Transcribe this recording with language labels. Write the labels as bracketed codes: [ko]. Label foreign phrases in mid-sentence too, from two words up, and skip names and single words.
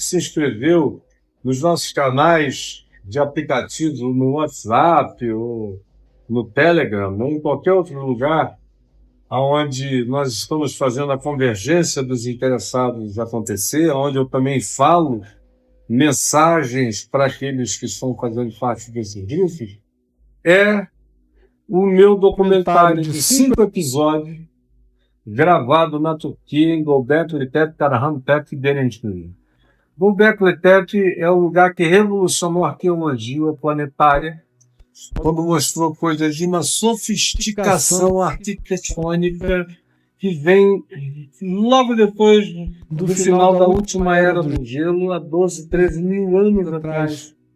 [pt] se inscreveu nos nossos canais de aplicativos no WhatsApp ou no Telegram, ou em qualquer outro lugar onde nós estamos fazendo a convergência dos interessados acontecer, onde eu também falo mensagens para aqueles que estão fazendo parte desse grupo, é o meu documentário de 5 episódios gravado na Turquia, em Göbekli Tepe, Karahan Tepe e Derinçli. Göbekli Tepe é o lugar que revolucionou a arqueologia planetária, quando mostrou coisas de uma sofisticação arquitetônica que vem logo depois do final da última era do gelo, há 12, 13 mil anos atrás.